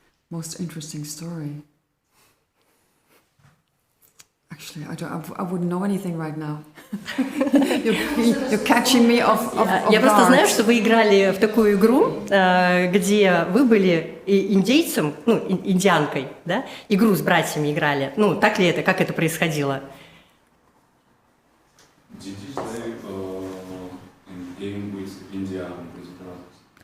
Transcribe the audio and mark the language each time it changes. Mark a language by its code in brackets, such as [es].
[en] Most interesting story. Actually, I wouldn't know anything right now. You're catching me off [ru] Я просто [en] guard. [ru] знаю, что вы играли в такую игру, где вы были индейцем, ну, индианкой, да? Игру с братьями играли. Ну, так ли это? Как это происходило? [en] Did you play in game with Indian with brothers?